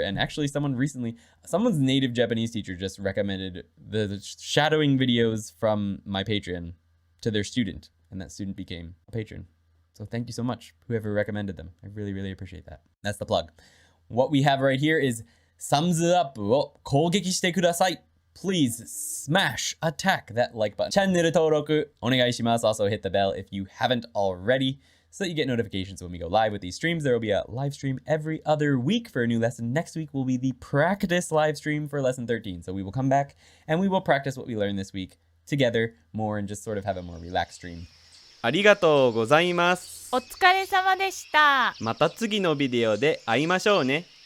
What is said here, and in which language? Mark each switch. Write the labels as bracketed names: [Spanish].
[English] And actually someone's native Japanese teacher just recommended the shadowing videos from my Patreon to their student, and that student became a patron. So thank you so much, whoever recommended them. I really, really appreciate that. That's the plug. What we have right here is thumbs up [Japanese] を攻撃してください. [English] Please smash, attack that like button. [Japanese] チャンネル登録お願いします. [English] Also hit the bell if you haven't already so that you get notifications when we go live with these streams. There will be a live stream every other week for a new lesson. Next week will be the practice live stream for lesson 13. So we will come back and we will practice what we learned this week together more and just sort of have a more relaxed stream. [Japanese] ありがとうございます。お疲れ様でした。また次のビデオで会いましょうね。